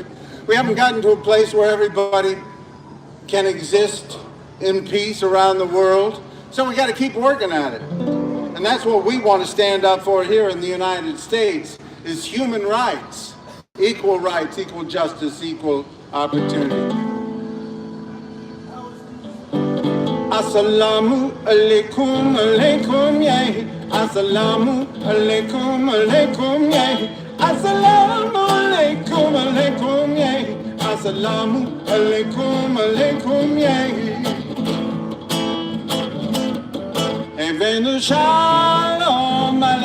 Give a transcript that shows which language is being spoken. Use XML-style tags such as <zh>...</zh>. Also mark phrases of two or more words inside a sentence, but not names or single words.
<en>We haven't gotten to a place where everybody can exist in peace around the world. So we got to keep working at it. And that's what we want to stand up for here in the United States is human rights, equal justice, equal opportunity.</en> <ar>السلام عليكم، عليكم, yeah. السلام عليكم، عليكم, yeah. السلام عليكم، عليكم, yeah. السلام عليكم، عليكم, yeah.</ar> <en>Even the shalom</en>